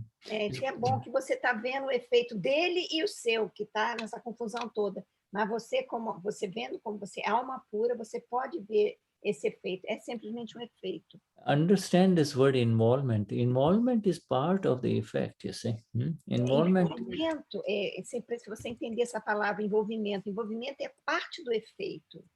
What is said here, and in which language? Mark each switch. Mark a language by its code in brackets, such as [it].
[pt] É bom que você está vendo o efeito dele e o seu, que está nessa confusão toda. Mas você vendo como você é alma pura, você pode ver esse efeito. É simplesmente efeito. [en] Understand this word involvement. Involvement is part of the effect, you see. Involvement. [pt] Envolvimento, sempre se você entender essa palavra envolvimento, envolvimento é parte do efeito.